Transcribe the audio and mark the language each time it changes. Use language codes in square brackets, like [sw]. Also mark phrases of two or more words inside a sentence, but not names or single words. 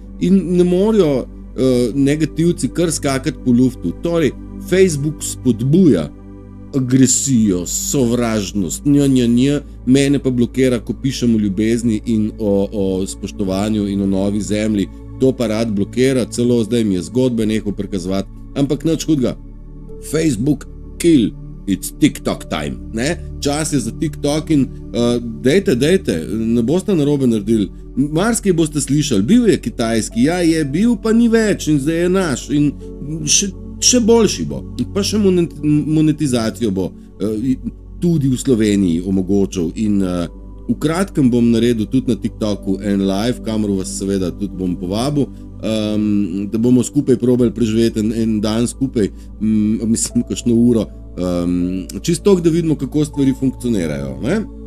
[sl] In ne morajo negativci kar skakati po luftu, torej Facebook spodbuja agresijo, sovražnost, mene pa blokira, ko pišem o ljubezni in o spoštovanju in o novi zemlji, to pa rad blokira, celo zdaj mi je zgodbe nehal prikazovati, ampak nič hudega. [en] Facebook kill, it's TikTok time, [sl] ne? Čas je za TikTok in dejte, ne boste narobe naredili, marsikaj boste slišali, bil je kitajski, ja je bil, pa ni več in zdaj je naš in še boljši bo, pa še monetizacijo bo tudi v Sloveniji omogočil in v kratkem bom naredil tudi na TikToku en live, kamor vas seveda tudi bom povabil, da bomo skupaj probali preživeti en dan skupaj, mislim, kakšno uro, čisto da vidimo, kako stvari funkcionirajo, ne?